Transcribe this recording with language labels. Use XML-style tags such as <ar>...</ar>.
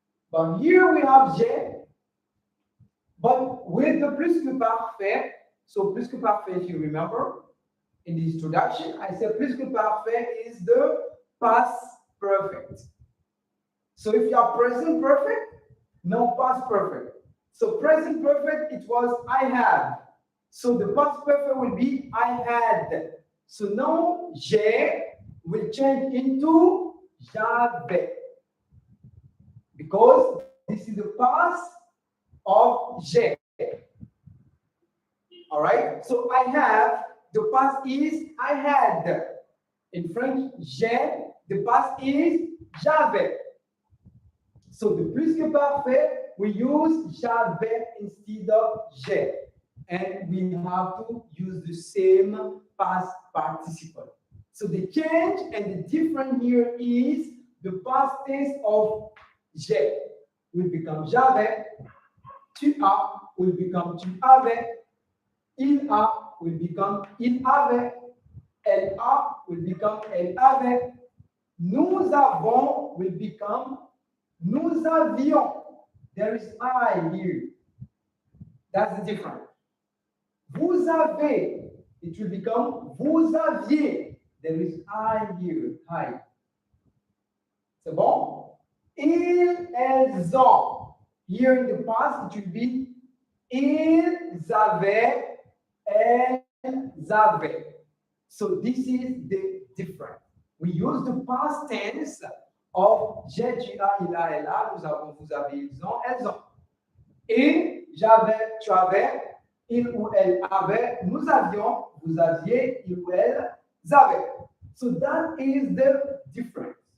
<en>But here we have j'ai, but with the plus que parfait, so plus que parfait, if you remember, in the introduction, I said plus que parfait is the past perfect. So if you are present perfect, no past perfect. So present perfect, it was I have. So the past perfect will be I had. So now j'ai will change into j'avais. Because this is the past of j'ai. All right? So I have, the past is I had. In French, j'ai, the past is j'avais. So the plus que parfait, we use j'avais instead of j'ai. And we have to use the same past participle. So the change and the difference here is the past tense of j'ai will become j'avais, tu as will become tu avais, il a will become il avait, elle a will become elle avait, nous avons will become nous avions. There is I here. That's the difference. Vous avez, it will become vous aviez. There is I here. I.</en> <fr>C'est bon? Ils, elles ont.</fr> <en>Here in the past, it will be ils avaient, elles avaient. So this is the difference. We use the past tense of j'ai, tu as, il a, elle a, nous avons, vous avez, ils ont, elles ont.</en> <fr>Et j'avais, tu avais, il ou elle avait, nous avions, vous aviez, il ou elle avaient.</fr> <en>So that is the difference.</en>